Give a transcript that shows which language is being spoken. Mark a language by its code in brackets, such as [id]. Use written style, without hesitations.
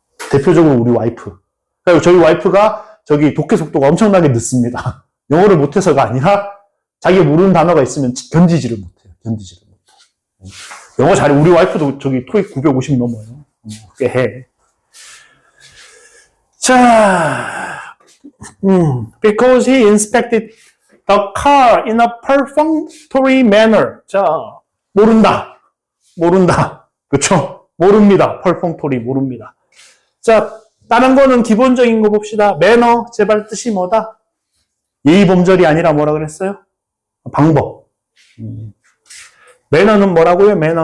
[ko] 대표적으로 우리 와이프. 그리고 저희 와이프가 저기 독해 속도가 엄청나게 늦습니다. 영어를 못해서가 아니라 자기가 모르는 단어가 있으면 견디지를 못해요. 영어 잘해. 우리 와이프도 저기 토익 950 넘어요. 꽤 해. 자, [en] because he inspected the car in a perfunctory manner. [ko] 자, 모른다. 그쵸? 모릅니다. perfunctory, 모릅니다. 자, 다른 거는 기본적인 거 봅시다. 매너, 제발 뜻이 뭐다? 예의범절이 아니라 뭐라 그랬어요? 방법. 매너는 뭐라고요?